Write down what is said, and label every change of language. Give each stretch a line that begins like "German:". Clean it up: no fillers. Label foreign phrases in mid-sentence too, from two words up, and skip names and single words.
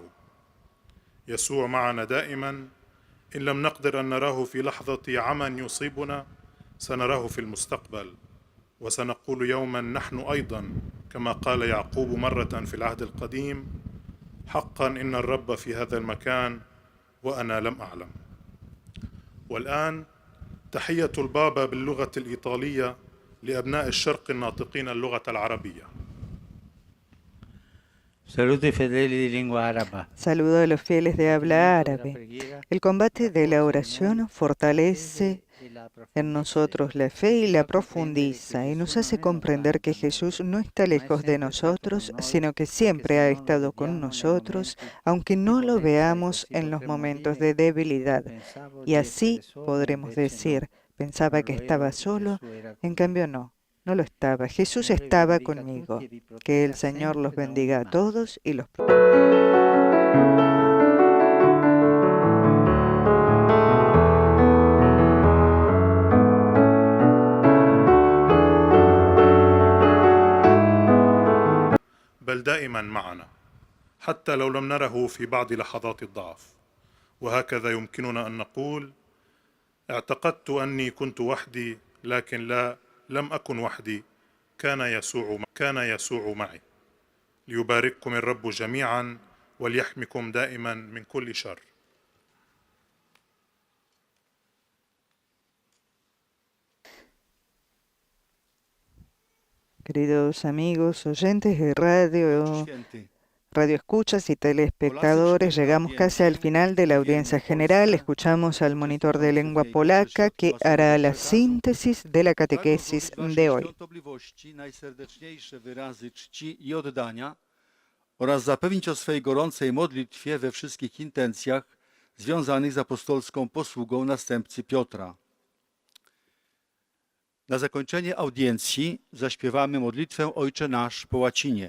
Arabic: يسوع معنا دائما، إن لم نقدر أن نراه في لحظة عمى يصيبنا سنراه في المستقبل، وسنقول يوما نحن أيضا كما قال يعقوب مرة في العهد القديم: حقا إن الرب في هذا المكان وأنا لم أعلم. والآن تحية البابا باللغة الإيطالية لأبناء الشرق الناطقين اللغة العربية.
Italian: Saluto ai fedeli di lingua araba.
Spanish: Saludo a los fieles de habla árabe. El combate de la oración fortalece en nosotros la fe y la profundiza y nos hace comprender que Jesús no está lejos de nosotros, sino que siempre ha estado con nosotros, aunque no lo veamos en los momentos de debilidad. Y así podremos decir, pensaba que estaba solo, en cambio no lo estaba. Jesús estaba conmigo. Que el Señor los bendiga a todos y los
Arabic: بل دائما معنا حتى لو لم نره في بعض لحظات الضعف. وهكذا يمكننا أن نقول: اعتقدت أني كنت وحدي، لكن لم أكن وحدي، كان يسوع معي. ليبارككم الرب جميعا وليحمكم دائما من كل شر.
Spanish: Queridos amigos, oyentes de radio escuchas y telespectadores, llegamos casi al final de la audiencia general. Escuchamos al monitor de lengua polaca que hará la síntesis de la catequesis de hoy.
Polish: Oraz zapewnić o swej gorącej modlitwie we wszystkich intencjach związanych z apostolską posługą następcy Piotra. Na zakończenie audiencji zaśpiewamy modlitwę Ojcze Nasz po łacinie.